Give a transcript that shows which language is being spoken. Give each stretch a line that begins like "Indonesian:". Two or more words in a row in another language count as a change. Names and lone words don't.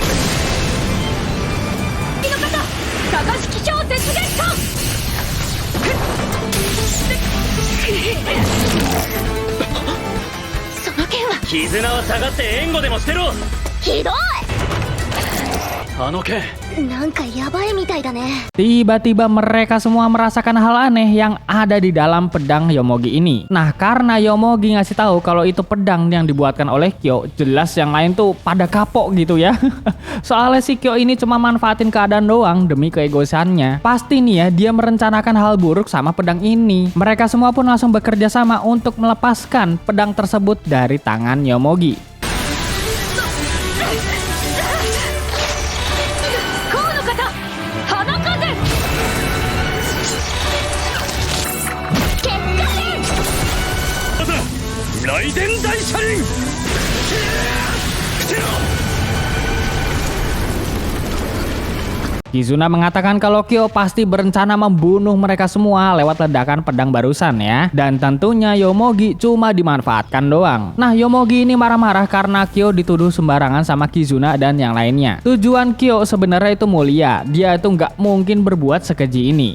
Japanese: の方、高敷京絶撃か。その剣は絆は下がって援護でもしてろ。ひどあの剣。い。なんかやばいみたいだね。
Indonesian: Tiba-tiba mereka semua merasakan hal aneh yang ada di dalam pedang Yomogi ini. Nah, karena Yomogi ngasih tahu kalau itu pedang yang dibuatkan oleh Kyo, jelas yang lain tuh pada kapok gitu ya. Soalnya si Kyo ini cuma manfaatin keadaan doang demi keegoisannya. Pasti nih ya, dia merencanakan hal buruk sama pedang ini. Mereka semua pun langsung bekerja sama untuk melepaskan pedang tersebut dari tangan Yomogi.
Japanese: 雷電大車輪。
Indonesian: Kizuna mengatakan kalau Kyo pasti berencana membunuh mereka semua lewat ledakan pedang barusan ya. Dan tentunya Yomogi cuma dimanfaatkan doang. Nah, Yomogi ini marah-marah karena Kyo dituduh sembarangan sama Kizuna dan yang lainnya. Tujuan Kyo sebenarnya itu mulia. Dia itu nggak mungkin berbuat sekeji ini.